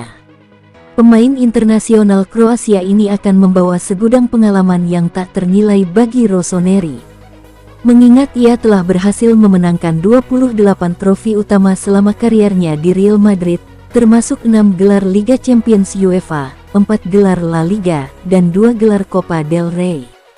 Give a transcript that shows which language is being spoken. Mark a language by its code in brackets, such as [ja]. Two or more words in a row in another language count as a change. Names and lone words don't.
[id] Pemain internasional Kroasia ini akan membawa segudang pengalaman yang tak ternilai bagi Rossoneri. Mengingat ia telah berhasil memenangkan 28 trofi utama selama kariernya di Real Madrid, termasuk 6 gelar Liga Champions UEFA, 4 gelar La Liga, dan 2 gelar Copa del Rey.